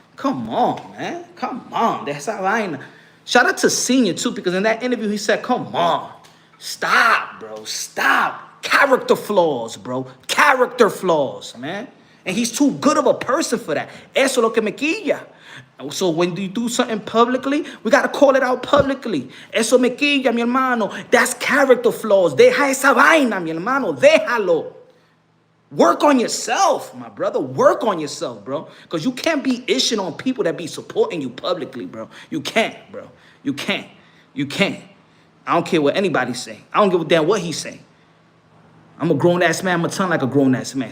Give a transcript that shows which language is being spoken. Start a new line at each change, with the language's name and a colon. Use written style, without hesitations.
English: Come on, man. Come on. That's how I know. Shout out to Senior, too, because in that interview, he said, come on. Stop, bro. Stop. Character flaws, bro. Character flaws, man. And he's too good of a person for that.
Spanish: Eso es lo que me quilla.
English: So when you do something publicly, we got to call it out publicly.
Spanish: Eso me quilla, mi hermano.
English: That's character flaws.
Spanish: Deja esa vaina, mi hermano. Déjalo.
English: Work on yourself, my brother. Work on yourself, bro. Because you can't be ishing on people that be supporting you publicly, bro. You can't, bro. You can't. You can't. I don't care what anybody's saying. I don't give a damn what he's saying. I'm a grown-ass man. I'm going to turn like a grown-ass man.